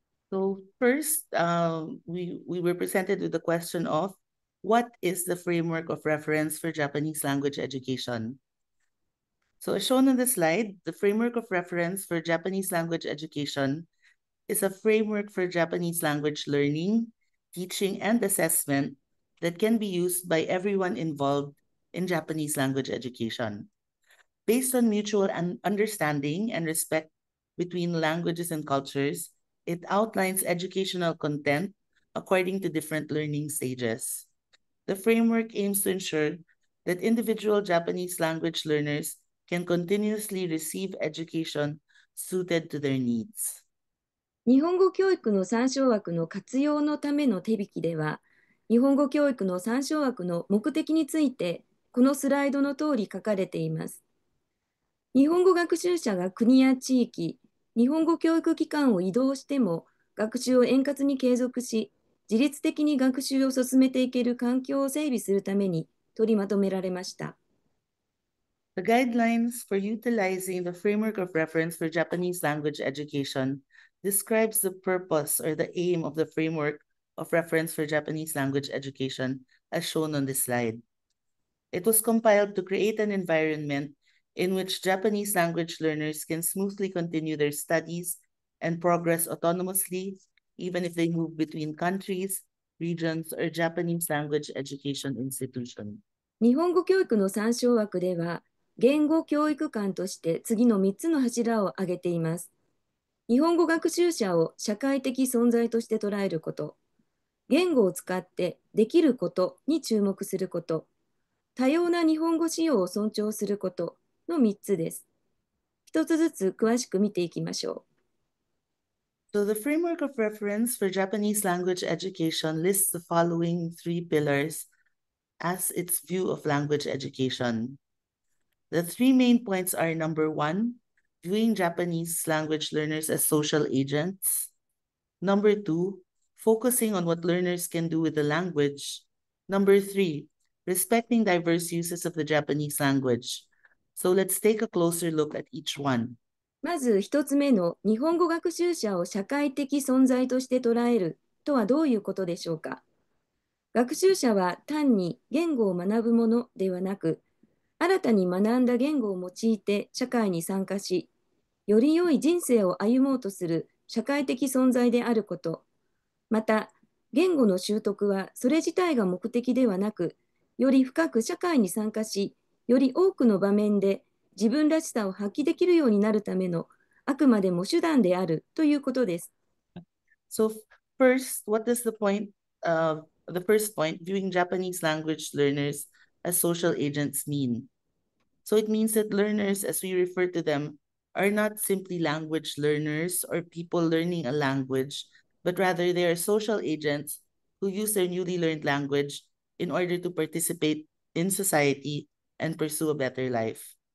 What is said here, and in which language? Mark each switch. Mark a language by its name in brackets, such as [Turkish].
[English] So first, we were presented with the question of what is the framework of reference for Japanese language education? So as shown on the slide, the framework of reference for Japanese language education is a framework for Japanese language learning, teaching, and assessment that can be used by everyone involved in Japanese language education. Based on mutual understanding and respect between languages and cultures, it outlines educational content according to different learning stages. The framework aims to ensure that individual Japanese language learners can continuously receive education suited to their needs. [Japanese] 日本語教育の参照枠の活用のための手引きでは、日本語教育の参照枠の目的について、このスライドの通り書かれています。日本語学習者が国や地域、日本語教育機関を移動しても、学習を円滑に継続し、自律的に学習を進めていける環境を整備するために取りまとめられました。 [English] The guidelines for utilizing the framework of reference for Japanese language education describes the purpose or the aim of the framework of reference for Japanese language education as shown on this slide. It was compiled to create an environment in which Japanese language learners can smoothly continue their studies and progress autonomously, even if they move between countries, regions, or Japanese language education institutions. [Japanese] 日本語教育の参照枠では、言語教育観として次の3つの柱を挙げています。日本語学習者を社会的存在として捉えること、言語を使ってできることに注目すること、多様な日本語使用を尊重することの3つです。一つずつ詳しく見ていきましょう。 [English] So the framework of reference for Japanese language education lists the following 3 pillars as its view of language education. The 3 main points are: number 1, viewing Japanese language learners as social agents. Number 2, focusing on what learners can do with the language. Number 3, respecting diverse uses of the Japanese language. So let's take a closer look at each one. [Japanese] まず一つ目の日本語学習者を社会的存在として捉えるとはどういうことでしょうか。学習者は単に言語を学ぶものではなく、新たに学んだ言語を用いて社会に参加し、より良い人生を歩もうとする社会的存在であること、また、言語の習得はそれ自体が目的ではなく、より深く社会に参加し、より多くの場面で自分らしさを発揮できるようになるためのあくまでも手段であるということです。 [English] So first, what does the first point, viewing Japanese language learners as social agents mean? So it means that learners, as we refer to them, are not simply language learners or people learning a language, but rather they are social agents who use their newly learned language in order to participate in society and pursue a better life.